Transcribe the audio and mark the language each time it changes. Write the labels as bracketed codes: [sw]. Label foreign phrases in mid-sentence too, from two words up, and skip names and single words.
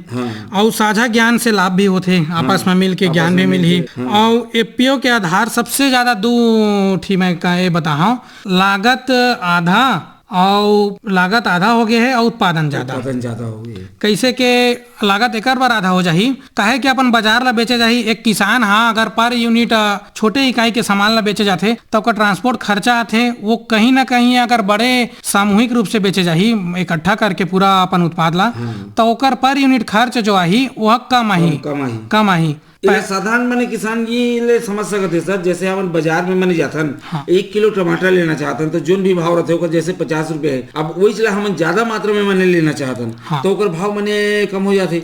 [hne] और साझा ज्ञान से लाभ भी होते, आपस में मिल के ज्ञान भी मिली। और एपीओ के आधार सबसे ज्यादा दो ठी मैं बताऊं, लागत आधा हो गया है और उत्पादन ज्यादा हो गया। कैसे के लागत एक बार आधा हो जाही, काहे कि अपन बाजार ला बेचे जाही। एक किसान अगर पर यूनिट छोटे इकाई के सामान ला बेचे जाते तो ओकर ट्रांसपोर्ट खर्चा आथे, वो कहीं ना कहीं अगर बड़े सामूहिक रूप से बेचे जाही इकट्ठा करके पूरा अपन उत्पाद ला तो ओकर पर यूनिट खर्च जो आही वह कम आही। साधारण माने किसान ये ले समझ सकते हैं सर, जैसे अपन बाजार में माने जाथन 1 किलो टमाटर लेना चाहतन तो जोन भी भाव रहते होकर जैसे 50 रुपए है, अब वही चला हम ज्यादा मात्रा में माने लेना चाहतन तो ओकर भाव माने कम हो जाते।